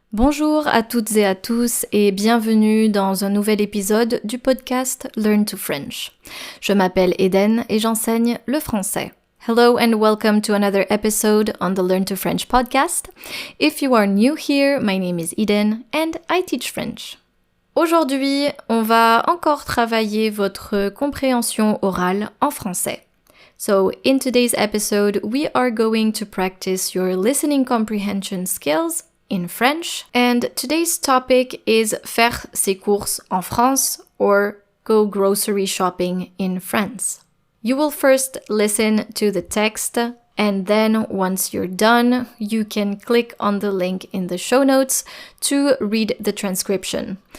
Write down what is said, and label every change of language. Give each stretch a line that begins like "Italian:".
French: Bonjour à toutes et à tous et bienvenue dans un nouvel épisode du podcast Learn to French. Je m'appelle Eden et j'enseigne le français.
English: Hello and welcome to another episode on the Learn to French podcast. If you are new here, my name is Eden and I teach French.
French: Aujourd'hui, on va encore travailler votre compréhension orale en français.
English: So, in today's episode, we are going to practice your listening comprehension skills in French, and today's topic is
French: faire ses courses en France
English: or go grocery shopping in France. You will first listen to the text, and then once you're done, you can click on the link in the show notes to read the transcription.